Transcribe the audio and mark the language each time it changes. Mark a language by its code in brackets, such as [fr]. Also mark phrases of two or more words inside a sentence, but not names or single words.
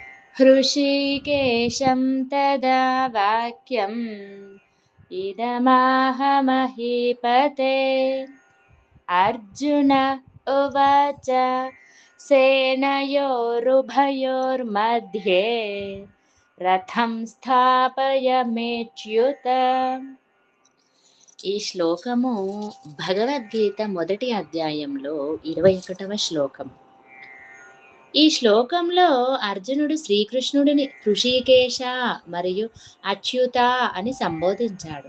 [sa] हृषीकेशं तदा वाक्यम् इदमाह महीपते। अर्जुन उवाच सेनयोरुभयोर्मध्ये रथं స్థాపయమేచ్యుత। [te] ఈ శ్లోకము భగవద్గీత మొదటి అధ్యాయంలో 21వ శ్లోకం. ఈ శ్లోకంలో అర్జునుడు శ్రీకృష్ణుడిని హృషీకేశ మరియు అచ్యుత అని సంబోధించాడు.